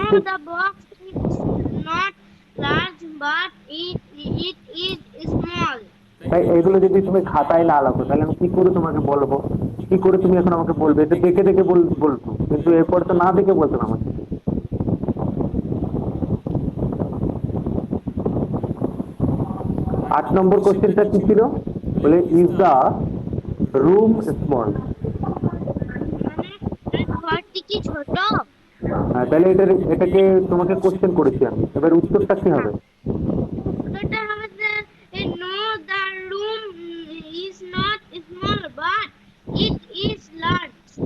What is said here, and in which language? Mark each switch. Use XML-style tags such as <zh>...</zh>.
<en>the box is not large, but it is small.</en> <bn>তাই এগুলো যদি তুমি খাতায় না লেখো তাহলে আমি কি করে তোমাকে বলবো, কি করে তুমি এখন আমাকে বলবে, এটা দেখে দেখে বলতো, কিন্তু এরপর তো না দেখে বলতো না আমাকে। 8 নম্বর কোশ্চেনটা কি ছিল, বলে</bn> <en>Is the room small.</en> <bn>মানে ঘরটি কি ছোট? হ্যাঁ, তাহলে এটাকে তোমাকে কোশ্চেন করেছি আমি, এবার উত্তরটা কি হবে? উত্তরটা হবে যে</bn> <en>no, the room is not small, but it is large.</en>